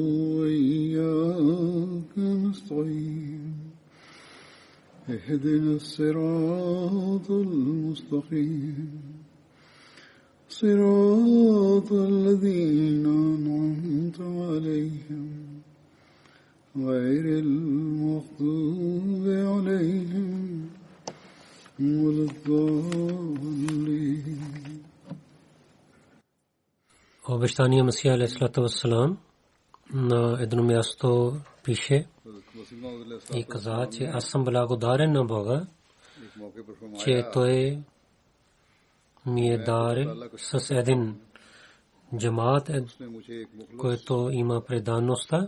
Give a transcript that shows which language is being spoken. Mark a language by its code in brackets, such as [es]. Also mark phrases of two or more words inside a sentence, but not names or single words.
[ar] وإياك نستعين اهدنا الصراط المستقيم صراط الذين أنعمت عليهم غير المغضوب عليهم ولا الضالين. [bg] Обещания Месия [ar] عليه الصلاة والسلام [bg] на едно място пише и каза, че аз съм благодарен на Бога, че Той ми е дарил с един джамаат, който има предаността.